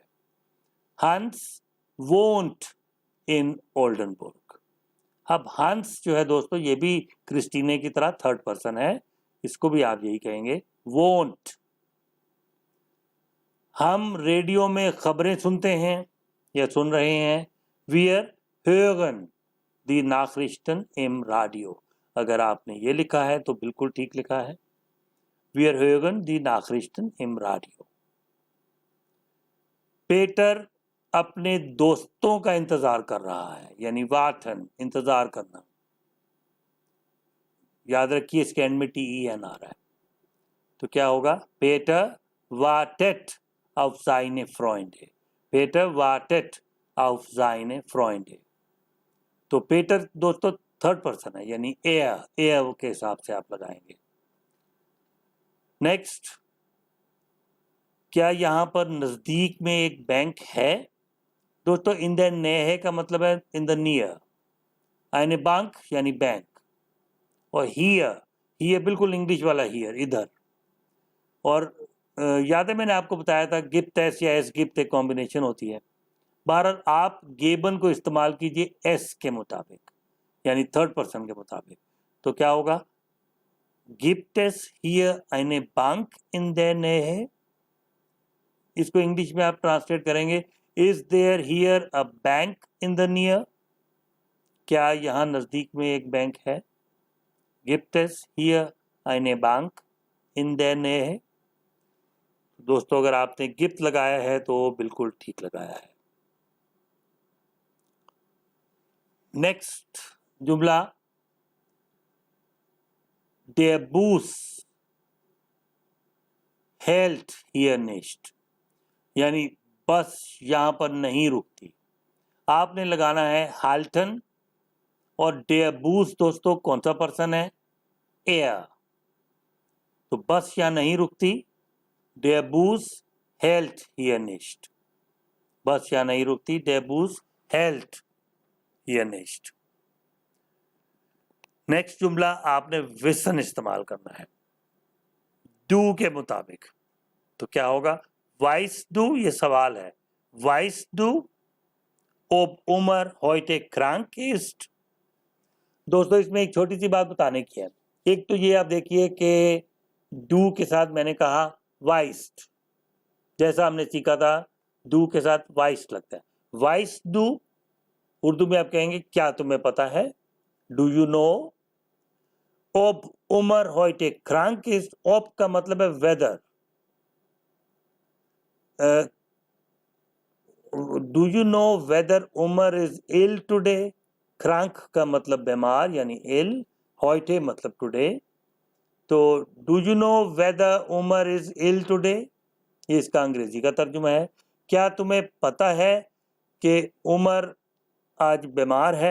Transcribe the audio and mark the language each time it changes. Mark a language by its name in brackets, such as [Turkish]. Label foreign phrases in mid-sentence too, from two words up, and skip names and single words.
[German] Hans wohnt in Oldenburg. [Urdu] اب ہنس جو ہے دوستو یہ بھی کرسٹینے کی طرح [English] third person [Urdu] है. اس کو بھی آپ یہی کہیں گے وونٹ۔ ہم ریڈیو میں خبریں سنتے ہیں یا سن رہے ہیں. [German] Wir hören die Nachrichten im Radio. [Urdu] اگر آپ نے یہ لکھا ہے تو بالکل ٹھیک لکھا ہے. [German] Wir hören die Nachrichten im Radio. [Urdu] پیٹر اپنے دوستوں کا انتظار کر رہا ہے یعنی وارٹن انتظار کرنا. یاد رکھیے اس کے اینڈ میں TEN آ رہا ہے. تو کیا ہوگا? [German] पेटर wartet auf seine Freunde. पेटर wartet auf seine Freunde. [Urdu] تو پیٹر دوستو [English] third person [Urdu] ہے یعنی ایئر کے حساب سے آپ لگائیں گے. نیکسٹ، کیا یہاں پر نزدیک میں ایک بینک ہے? دوستو [German] in der Nähe [Urdu] کا مطلب ہے [English] in the near, [German] eine Bank [Urdu] یعنی بینک، اور ہیئر بالکل انگلش والا ہیئر، ادھر. اور یاد ہے میں نے آپ کو بتایا تھا [German] gibt es [Urdu] या [German] es gibt [Urdu] ایک کمبینیشن ہوتی ہے. بہرحال آپ گیبن کو استعمال کیجیے ایس کے مطابق، یعنی [English] third person [Urdu] کے مطابق. تو کیا ہوگا, [German] gibt es hier eine Bank in der Nähe, [Urdu] اس کو انگلش میں آپ ٹرانسلیٹ کریں گے [English] is there here a bank in the near, [Urdu] کیا یہاں نزدیک میں ایک بینک ہے. [German] gibt es hier eine Bank in der Nähe। [Urdu] دوستو اگر آپ نے گفٹ لگایا ہے تو بالکل ٹھیک لگایا ہے. نیکسٹ جملہ, [German] der Bus hält hier nicht, [Urdu] یعنی بس یہاں پر نہیں رکتی. آپ نے لگانا ہے ہالٹن، اور [German] der Bus [Urdu] دوستو کون سا پرسن ہے، ایئر. تو بس یہاں نہیں رکتی, [German] der Bus hält hier nicht, [Urdu] بس یہاں نہیں رکتی, [German] der Bus hält hier nicht। [Urdu] نیکسٹ جملہ، آپ نے وِسن استعمال کرنا ہے ڈو کے مطابق. تو کیا ہوگا, [German] weißt du, [Urdu] یہ سوال ہے, [German] weißt du ob Umar heute krank ist। [Urdu] دوستو اس میں ایک چھوٹی سی بات بتانے کی ہے. ایک تو یہ آپ دیکھیے کہ ڈو کے ساتھ میں نے کہا وائسٹ، جیسا ہم نے سیکھا تھا ڈو کے ساتھ وائسٹ لگتا ہے. [German] weißt du [Urdu] اردو میں آپ کہیں گے کیا تمہیں پتا ہے, [English] Do you know. [German] ob Umar heute krank ist, ob [Urdu] کا مطلب ہے [German] वेदर। [English] Do you know whether Umar is ill today, [Urdu] کرانک کا مطلب بیمار یعنی اِل, heute मतलब टुडे। तो [English] Do you know whether Umar is ill today, [Urdu] یہ اس کا انگریزی کا ترجمہ ہے. کیا تمہیں پتا ہے کہ عمر آج بیمار ہے.